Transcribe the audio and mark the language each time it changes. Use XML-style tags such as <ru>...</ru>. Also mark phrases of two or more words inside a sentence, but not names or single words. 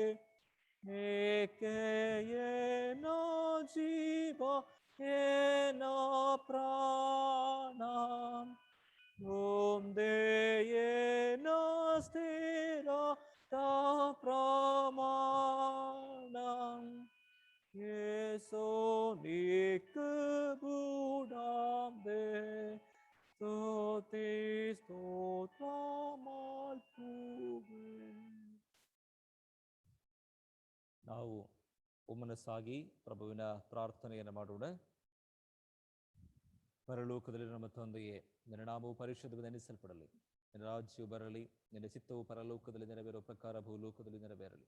<tcy>ಏನ ಜೀವ ಏನ ಪ್ರಾಣ ಒಂದೇನ ಸ್ಥಿರ ಪ್ರಮಾಣ ಏಸೋ ನಿಕ್ ಬುಡಾಂಬೆ ಸ್ತೋತಿ ಸ್ತೋತ್ರ ಮಾಲ್ಪುವೆ.</tcy> <kn>ನಾವು ಒಮ್ಮನಸ್ಸಾಗಿ ಪ್ರಭುವಿನ ಪ್ರಾರ್ಥನೆಯನ್ನು ಮಾಡೋಣ. ಪರಲೋಕದಲ್ಲಿ ನಮ್ಮ ತಂದೆಯೇ, ನಿನ್ನ ನಾಮವು ಪರಿಶುದ್ಧವಾಗಿ ನೆನೆಸಲ್ಪಡಲಿ, ನಿನ್ನ ರಾಜ್ಯವು ಬರಲಿ, ನಿನ್ನ ಚಿತ್ತವು ಪರಲೋಕದಲ್ಲಿ ನೆರವೇರುವ ಪ್ರಕಾರ ಭೂಲೋಕದಲ್ಲಿ ನೆರವೇರಲಿ.</kn>